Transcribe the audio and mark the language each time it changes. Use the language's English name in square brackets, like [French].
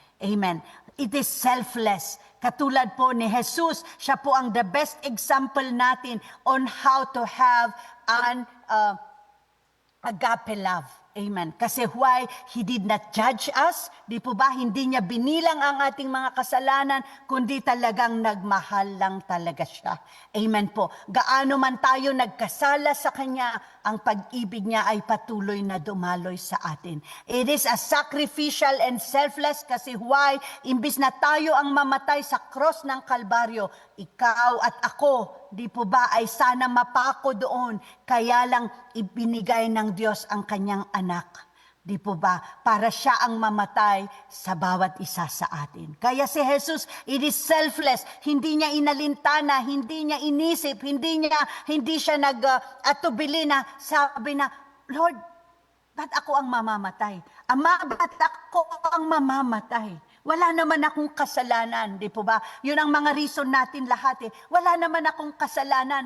[English] Amen. It is selfless. [Filipino] Katulad po ni Jesus, siya po ang [English] the best example natin on how to have an agape love. Amen. Kasi why? He did not judge us. [Filipino] Di po ba? Hindi niya binilang ang ating mga kasalanan, kundi talagang nagmahal lang talaga siya. Amen po. Gaano man tayo nagkasala sa Kanya, ang pag-ibig niya ay patuloy na dumaloy sa atin. [English] It is a sacrificial and selfless kasi why? [Filipino] Imbis na tayo ang mamatay sa cross ng Kalbaryo, ikaw at ako, di po ba, ay sana mapako doon. Kaya lang ibinigay ng Diyos ang Kanyang anak. Di po ba? Para siya ang mamatay sa bawat isa sa atin. Kaya si Jesus, [English] it is selfless. [Filipino] Hindi niya inalintana, hindi niya inisip, hindi siya nag-atubili na sabi na, Lord, ba't ako ang mamamatay? Ama, ba't ako ang mamamatay? Wala naman akong kasalanan, di po ba? Yun ang mga reason natin lahat eh. Wala naman akong kasalanan.